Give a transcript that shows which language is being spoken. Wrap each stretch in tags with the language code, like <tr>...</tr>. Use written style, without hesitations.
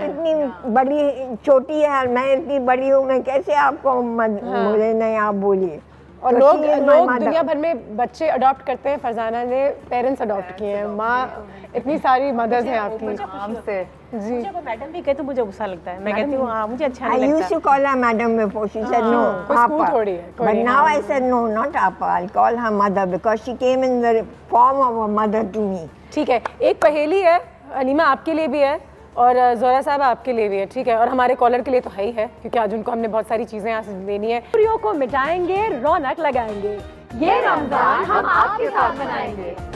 <hi>इतनी बड़ी छोटी है और मैं इतनी बड़ी हूँ, मैं कैसे आपको बोले नहीं आप बोलिए। और लोग दुनिया भर में बच्चे अडॉप्ट करते हैं, फरजाना ने पेरेंट्स अडॉप्ट किए हैं। माँ इतनी सारी मदर्स हैं आपकी। हमसे जी, मुझे कोई मैडम भी कहे तो मुझे गुस्सा लगता है, मैं कहती हूँ हाँ मुझे अच्छा नहीं लगता।</hi> <en>I used to call her madam before, she said no, Papa. But now I said no, not Papa, I'll call her mother because she came in the form of a mother to me.</en> <hi>ठीक है, एक पहेली है हलीमा आपके लिए भी है और ज़ोहरा साहब आपके लिए भी है, ठीक है, और हमारे कॉलर के लिए तो है ही है क्योंकि आज उनको हमने बहुत सारी चीज़ें यहाँ से देनी है। दूरियों को मिटाएंगे, रौनक लगाएंगे, ये रमज़ान हम आपके साथ मनाएंगे।</hi>